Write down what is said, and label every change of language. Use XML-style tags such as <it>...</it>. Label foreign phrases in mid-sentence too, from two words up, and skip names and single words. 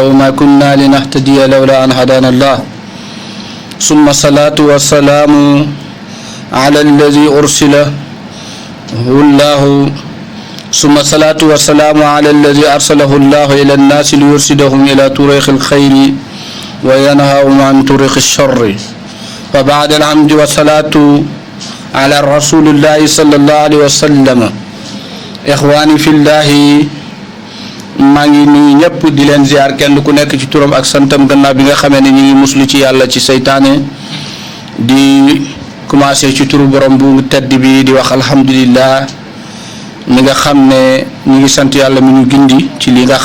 <ar>وما كنا لنهتدي لولا أن هدانا الله ثم الصلاة والسلام على الذي أرسله الله ثم الصلاة والسلام على الذي أرسله الله إلى الناس ليرشدهم إلى طريق الخير وينهاهم عن طريق الشر فبعد الحمد والصلاة على رسول الله صلى الله عليه وسلم إخواني في الله</ar> <wo>maa ngi nuyu ñëpp di leen ziar kenn ku nekk ci turam ak santam gannaaw bi nga xamee ne ñu ngi muslu ci yàlla ci seytaane di commencé ci turu borom bu tedd bi di wax alhamdulillah mi nga xam ne ñu ngi sant yàlla mi ñu gindi ci li nga</wo>